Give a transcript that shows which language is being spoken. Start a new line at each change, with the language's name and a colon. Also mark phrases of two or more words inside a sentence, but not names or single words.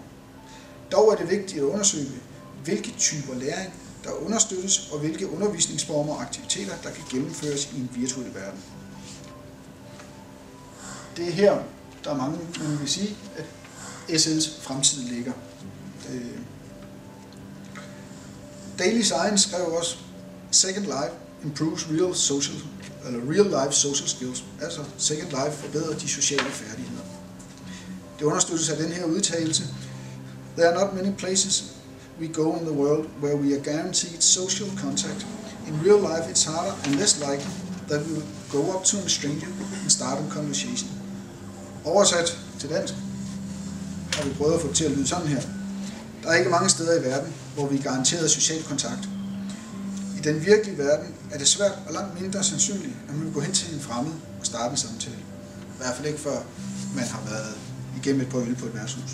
Danish: Dog er det vigtigt at undersøge, hvilke typer læring der understøttes, og hvilke undervisningsformer og aktiviteter, der kan gennemføres i en virtuel verden. Det er her, der er mange, man vil sige, at SL's fremtid ligger. Daily Science skrev også,
English: Second Life improves real life social skills.
Danish: Altså, Second Life forbedrer de sociale færdigheder. Det understøttes af den her udtalelse.
English: There are not many places we go in the world where we are guaranteed social contact. In real life, it's harder and less likely that we will go up to a stranger and start a conversation.
Danish: Oversat til dansk har vi prøvet at få det til at lyde sådan her. Der er ikke mange steder i verden, hvor vi er garanteret social kontakt. I den virkelige verden er det svært og langt mindre sandsynligt, at man vil gå hen til en fremmed og starte en samtale. I hvert fald ikke før man har været igennem et par øl på et værtshus.